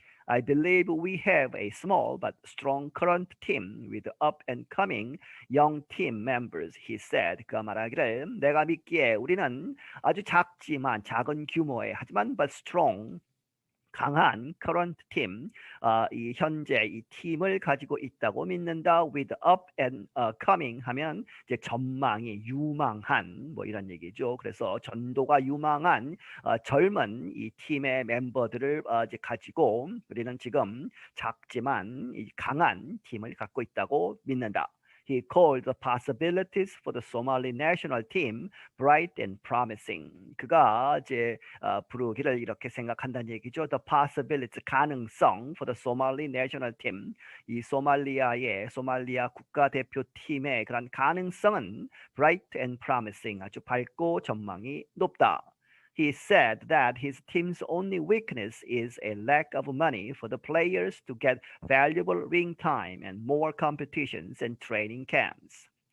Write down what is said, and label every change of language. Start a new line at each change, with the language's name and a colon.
English: I believe we have a small but strong current team with up and coming young team members, he said.
Korean: 그가 말하기를 내가 믿기에 우리는 아주 작지만 작은 규모의 하지만
English: but strong
Korean: 강한
English: current team,
Korean: 이 현재 이 팀을 가지고 있다고 믿는다.
English: with up and coming
Korean: 하면 이제 전망이 유망한 뭐 이런 얘기죠. 그래서 전도가 유망한 젊은 이 팀의 멤버들을 이제 가지고 우리는 지금 작지만 이 강한 팀을 갖고 있다고 믿는다.
English: He called the possibilities for the Somali national team bright and promising.
Korean: 그가 이제 부르기를 이렇게 생각한다는 얘기죠.
English: The possibilities
Korean: 가능성
English: for the Somali national team.
Korean: 이 소말리아 국가대표팀의 그런 가능성은
English: bright and promising
Korean: 아주 밝고 전망이 높다.
English: He said that his team's only weakness is a lack of money for the players to get valuable ring time and more competitions and training camps.